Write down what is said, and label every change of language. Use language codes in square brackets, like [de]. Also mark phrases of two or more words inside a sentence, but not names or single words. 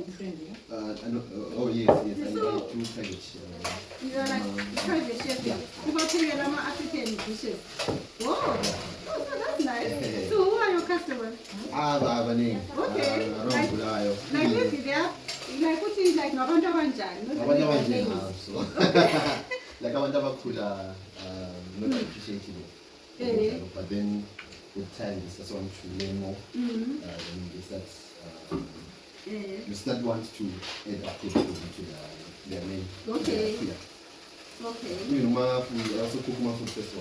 [en] Oh yes. I do private. You are like private chef. About African dishes. Whoa, that's nice. So who are your customers? customers? [nd] Abaningi. [en] Okay. Around Bulawayo. Like maybe they are, like ukuthi like [nd] ngabantu abanjani? [en] Not [nd] Abantu [en] only [nd] abaningi [en] names. so. Like [nd] abantu abakhula [en] not appreciating it. But then with time they just want to learn more. Then they start you start want to add up to their name. Okay. Yeah. Okay. We also cook my food festival.